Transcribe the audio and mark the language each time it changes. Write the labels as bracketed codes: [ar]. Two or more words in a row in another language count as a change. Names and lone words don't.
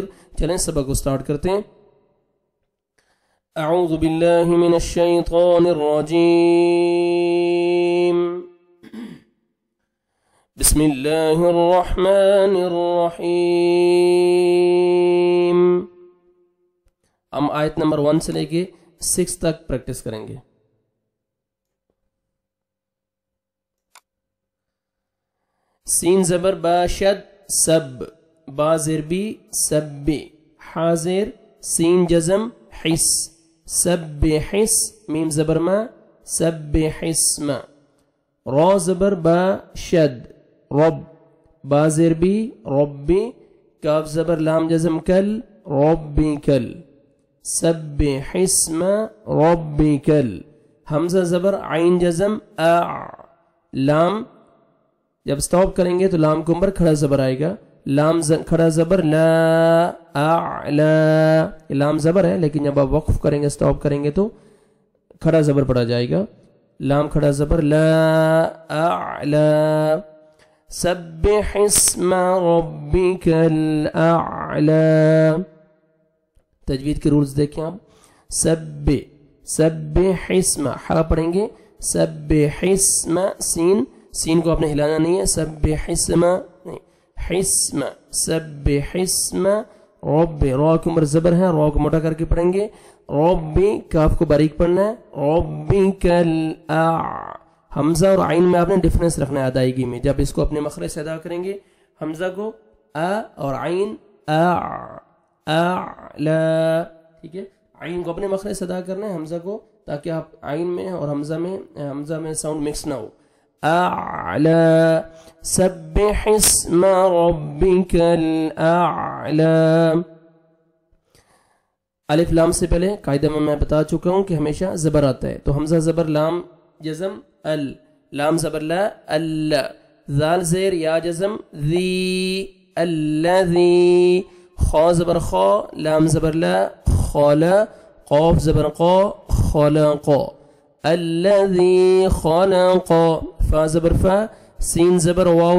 [ur] چلیں سبق کو سٹارٹ کرتے ہیں۔ [ar] اعوذ باللہ من الشیطان الرجیم، بسم اللہ الرحمن الرحیم۔ [ur] ہم آیت نمبر 1 سے لے کے 6 تک پریکٹس کریں گے۔ سین زبر با شد سب، با زیر بی سب، حا زیر سین جزم حس، سب حس، میم زبر ما سب حسم، را زبر با شد رب، با زیر بی ربی، کاف زبر لام جزم کل ربی کل، سب حسم ربی کل، حمزہ زبر عین جزم لام، جب سٹاپ کریں گے تو لام کے اوپر کھڑا زبر آئے گا، لام کھڑا زبر لا اعلا، لام زبر ہے لیکن جب آپ وقف کریں گے سٹاپ کریں گے تو کھڑا زبر پڑا جائے گا، لام کھڑا زبر لا اعلا، [ar] سبح اسم ربک الاعلا۔ [ur] تجوید کے رولز دیکھیں آپ، [ar] سبح اسم، [ur] حا پڑھیں گے، [ar] سبح اسم، [ur] سین کو آپ نے ہلانا نہیں ہے، [ar] سبح اسم [ur] نہیں، حسم، [ar] سبح اسم رب، [ur] را کے عمر زبر ہے، را کو موٹا کر کے پڑھیں گے، ربی، کاف کو باریک پڑھنا ہے، ربک حمزہ اور عین میں آپ نے ڈفرنس رکھنا ہے ادائیگی میں، جب اس کو اپنے مخرج سے ادا کریں گے حمزہ کو اور عین اعلا، ٹھیک ہے، عین کو اپنے مخرج سے ادا کرنا ہے حمزہ کو، تاکہ آپ عین میں اور حمزہ میں [en] sound mix [ur] نہ ہو۔ اعلا، [ar] سبح اسم ربک الاعلا۔ [ur] الف لام سے پہلے قاعدہ میں بتا چکا ہوں کہ ہمیشہ زبر آتا ہے، تو حمزہ زبر لام جزم ال، لام زبر لا ال، ذال زیر یا جزم ذی الذی، خا زبر خا، لام زبر لا خالا، قاف زبر قا خلق، [ar] الذی خلق، [ur] فا زبر فا، سین زبر واو